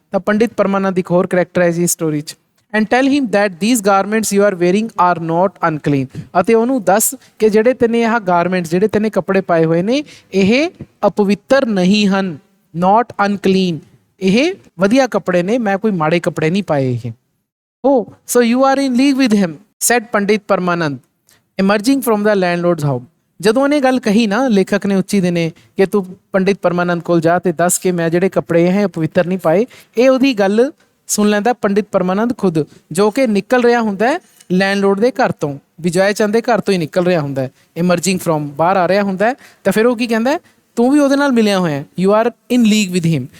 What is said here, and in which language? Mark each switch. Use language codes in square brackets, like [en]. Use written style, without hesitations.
[pa] ਤਾਂ ਪੰਡਿਤ ਪਰਮਾਨੰਦ ਇੱਕ ਹੋਰ ਕਰੈਕਟਰ ਹੈ ਜੀ ਸਟੋਰੀ 'ਚ। [en] And tell him that these garments you are wearing are not unclean. [pa] ਅਤੇ ਉਹਨੂੰ ਦੱਸ ਕਿ ਜਿਹੜੇ ਤੈਨੇ ਇਹ ਗਾਰਮੈਂਟਸ, ਜਿਹੜੇ ਤੈਨੇ ਕੱਪੜੇ ਪਾਏ ਹੋਏ ਨੇ, ਇਹ ਅਪਵਿੱਤਰ ਨਹੀਂ ਹਨ। [en] not unclean, [pa] ਇਹ ਵਧੀਆ ਕੱਪੜੇ ਨੇ, ਮੈਂ ਕੋਈ ਮਾੜੇ ਕੱਪੜੇ ਨਹੀਂ ਪਾਏ ਇਹ। [en] Oh, so you are in league with him, said Pandit Parmanand, emerging from the landlord's house। [pa] ਜਦੋਂ ਉਹਨੇ ਗੱਲ ਕਹੀ ਨਾ ਲੇਖਕ ਨੇ ਉੱਚੀ ਦਿਨੇ ਕਿ ਤੂੰ ਪੰਡਿਤ ਪਰਮਾਨੰਦ ਕੋਲ ਜਾ ਤੇ ਦੱਸ ਕਿ ਮੈਂ ਜਿਹੜੇ ਕੱਪੜੇ ਇਹ ਪਵਿੱਤਰ ਨਹੀਂ ਪਾਏ, ਇਹ ਉਹਦੀ ਗੱਲ ਸੁਣ ਲੈਂਦਾ ਪੰਡਿਤ ਪਰਮਾਨੰਦ ਖੁਦ, ਜੋ ਕਿ ਨਿਕਲ ਰਿਹਾ ਹੁੰਦਾ ਹੈ ਲੈਂਡਲੋਰਡ ਦੇ ਘਰ ਤੋਂ, ਵਿਜੈ ਚੰਦ ਦੇ ਘਰ ਤੋਂ ਹੀ ਨਿਕਲ ਰਿਹਾ ਹੁੰਦਾ ਹੈ। [en] emerging from, [pa] ਬਾਹਰ ਆ ਰਿਹਾ ਹੁੰਦਾ ਹੈ। ਤਾਂ ਫਿਰ ਉਹ ਕੀ ਕਹਿੰਦਾ, ਤੂੰ ਵੀ ਉਹਦੇ ਨਾਲ ਮਿਲਿਆ ਹੋਇਆ, [en] You are in league with him.